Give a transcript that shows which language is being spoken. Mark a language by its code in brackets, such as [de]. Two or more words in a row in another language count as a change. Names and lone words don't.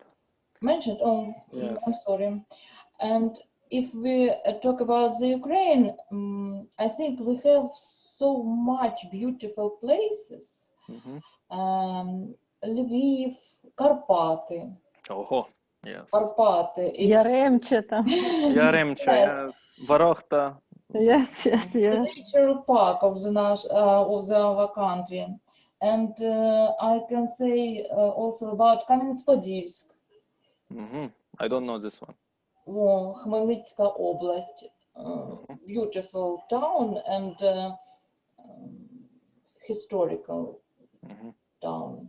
[en] Mentioned? Oh, yes. I'm sorry. And if we talk about the Ukraine, I think we have so much beautiful places. Lviv, Karpaty. Oh, yes. Karpaty. [uk] Yaремче там. [en] Yaremcha, yes. Varokhta. Yes, yes, yes. Natural park of our country. And I can say also about Кам'янець-Подільськ. I don't know this one. [uk] Хмельницька область. [en] Beautiful town and historical town.